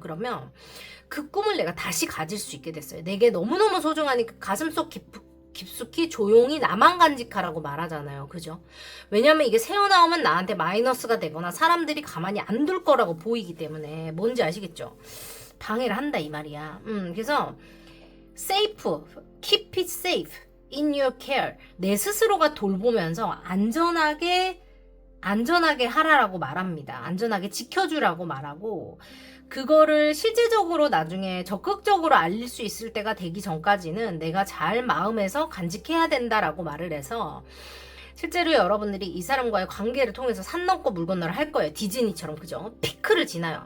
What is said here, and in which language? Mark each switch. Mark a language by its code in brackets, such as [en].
[ko] 그러면 그 꿈을 내가 다시 가질 수 있게 됐어요. 내게 너무너무 소중하니 그 가슴속 깊숙이 조용히 나만 간직하라고 말하잖아요. 그죠? 왜냐면 이게 새어나오면 나한테 마이너스가 되거나 사람들이 가만히 안 둘 거라고 보이기 때문에 뭔지 아시겠죠? 방해를 한다 이 말이야. 그래서 [en] safe, keep it safe in your care. [ko] 내 스스로가 돌보면서 안전하게 하라라고 말합니다. 안전하게 지켜주라고 말하고 그거를 실제적으로 나중에 적극적으로 알릴 수 있을 때가 되기 전까지는 내가 잘 마음에서 간직해야 된다라고 말을 해서 실제로 여러분들이 이 사람과의 관계를 통해서 산 넘고 물 건너를 할 거예요. 디즈니처럼. 그죠? 피크를 지나요.